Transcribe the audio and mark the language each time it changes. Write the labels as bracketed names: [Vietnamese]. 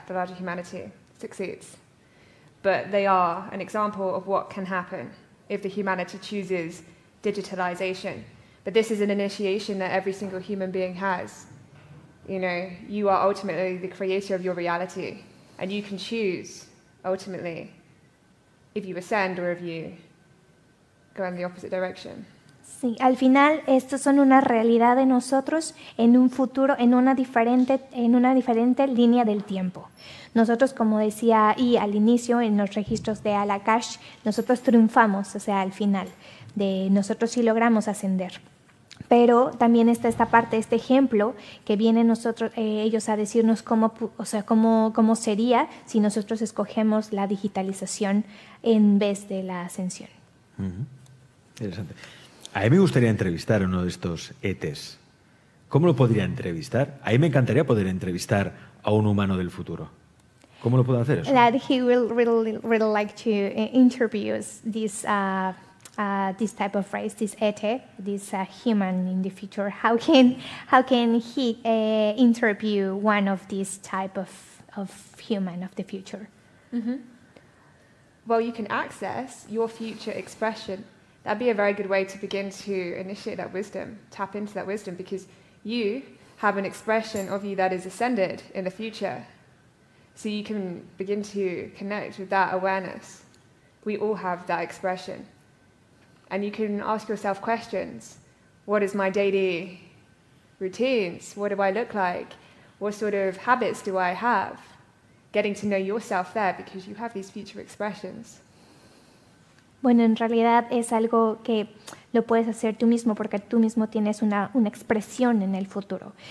[English] The larger humanity succeeds. But they are an example of what can happen if the humanity chooses digitalization. But this is an initiation that every single human being has. You know, you are ultimately the creator of your reality, and you can choose, ultimately, if you ascend or if you go in the opposite direction. [Spanish] Sí, al final estos son una realidad de nosotros en un futuro, en una diferente línea del tiempo. Nosotros, como decía y al inicio en los registros de Al-Akash, nosotros triunfamos, o sea, al final, nosotros sí logramos ascender. Pero también está esta parte, este ejemplo que vienen ellos a decirnos cómo sería si nosotros escogemos la digitalización en vez de la ascensión. Interesante. A mí me gustaría entrevistar a uno de estos ETs. ¿Cómo lo podría entrevistar? A mí me encantaría poder entrevistar a un humano del futuro. ¿Cómo lo puedo hacer eso? [English] That he will really like to interview this type of race, this ET, this human in the future. How can he interview one of these type of human of the future? Mm-hmm. Well, you can access your future expression. That'd be a very good way to begin to initiate that wisdom, tap into that wisdom, because you have an expression of you that is ascended in the future. So you can begin to connect with that awareness. We all have that expression. And you can ask yourself questions. What is my daily routines? What do I look like? What sort of habits do I have? Getting to know yourself there, because you have these future expressions. [Spanish] Bueno, en realidad es algo que lo puedes hacer tú mismo, porque tú mismo tienes una expresión en el futuro.